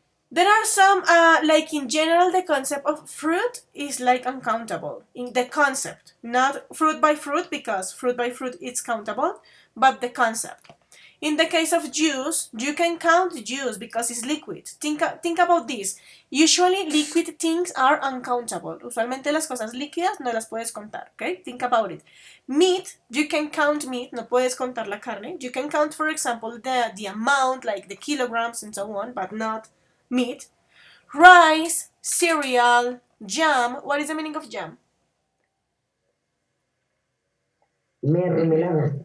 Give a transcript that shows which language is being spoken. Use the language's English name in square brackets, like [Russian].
[English] There are some, like in general, the concept of fruit is like uncountable. In the concept, not fruit by fruit, because fruit by fruit is countable, but the concept. In the case of juice, you can count juice because it's liquid. Think about this. Usually liquid things are uncountable. [Spanish] Usualmente las cosas líquidas no las puedes contar, okay? [English] Think about it. Meat, you can count meat, [Spanish] no puedes contar la carne. [English] You can count, for example, the amount, like the kilograms and so on, but not meat. Rice, cereal, jam. What is the meaning of jam? [Spanish] Mermelada.